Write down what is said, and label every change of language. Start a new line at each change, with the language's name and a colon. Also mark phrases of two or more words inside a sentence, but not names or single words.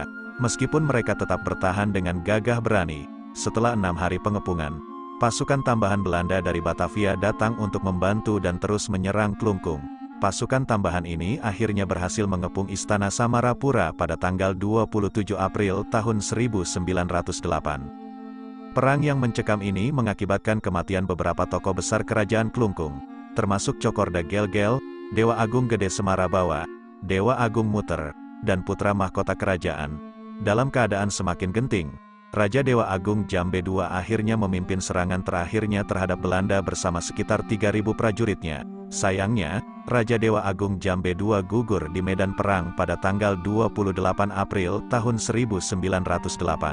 Indonesian: Meskipun mereka tetap bertahan dengan gagah berani, setelah 6 hari pengepungan, pasukan tambahan Belanda dari Batavia datang untuk membantu dan terus menyerang Klungkung. Pasukan tambahan ini akhirnya berhasil mengepung Istana Samarapura pada tanggal 27 April tahun 1908. Perang yang mencekam ini mengakibatkan kematian beberapa tokoh besar kerajaan Klungkung, termasuk Cokorda Gel-Gel, Dewa Agung Gede Semarabawa, Dewa Agung Muter, dan putra mahkota kerajaan. Dalam keadaan semakin genting, Raja Dewa Agung Jambe II akhirnya memimpin serangan terakhirnya terhadap Belanda bersama sekitar 3.000 prajuritnya. Sayangnya, Raja Dewa Agung Jambe II gugur di medan perang pada tanggal 28 April tahun 1908.